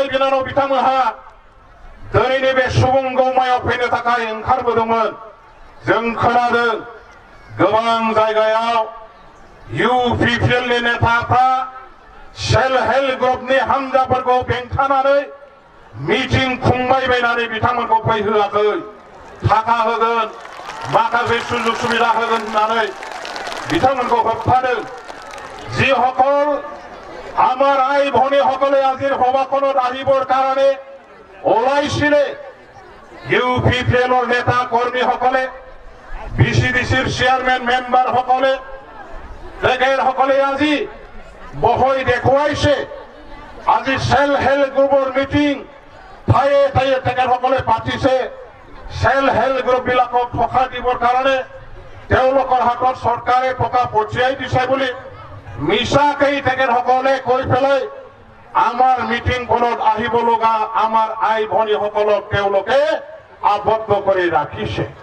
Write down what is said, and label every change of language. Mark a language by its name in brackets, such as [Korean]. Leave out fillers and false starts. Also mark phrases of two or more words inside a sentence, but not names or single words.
[Bodo] बिनानाव बिथांमोनहा दिनैनि बे सुबुं गौमायाव फैनो थाखाय ओंखारबोदोंमोन जों खोनादों गोबां जायगायाव UPPL नेताफ्रा [English] self help [Bodo] ग्रुपनि हानजाफोरखौ बेंथानानै मिटिं खुंबाय बायनानै बिथांमोनखौ फैहोआखै थाखा होगोन माखासे सुजुग सुबिदा होगोन होननानै बिथांमोनखौ होबथादों [Assamese] যিসকল আমাৰ আই ভনীসকলে আজিৰ সভাখনত আহিবৰ কাৰণে ওলাইছিলে UPPLৰ নেতা কৰ্মীসকলে BCDCৰ চেয়াৰমেন মেম্বাৰসকলে তেখেতসকলে আজি বহৈ দেখুৱাইছে আজি [English] self help [Assamese] গ্ৰুপৰ মিটিং ঠায়ে ঠায়ে তেখেতসকলে পাতিছে [English] self help [Assamese] গ্ৰুপবিলাকক টকা দিবৰ কাৰণে তেওঁলোকৰ হাতত চৰকাৰে টকা পঠিয়াই দিছে বুলি মিছাকৈ তেখেতসকলে কৈ পেলাই আমাৰ মিটিংখনত আহিব লগা আমাৰ আই ভনীসকলক তেওঁলোকে আবদ্ধ কৰি ৰাখিছে